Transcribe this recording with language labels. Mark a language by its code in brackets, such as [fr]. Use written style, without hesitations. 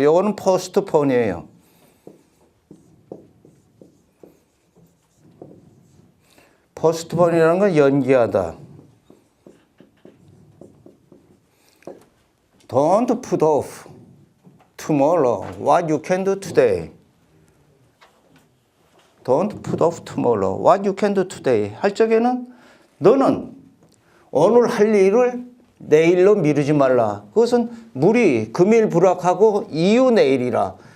[ko] 이거는 postpone이에요. postpone이라는 건 연기하다. [en] Don't put off tomorrow what you can do today. Don't put off tomorrow what you can do today. [ko] 할 적에는 너는 오늘 할 일을 내일로 미루지 말라. 그것은 무리 금일불학하고 이유 내일이라.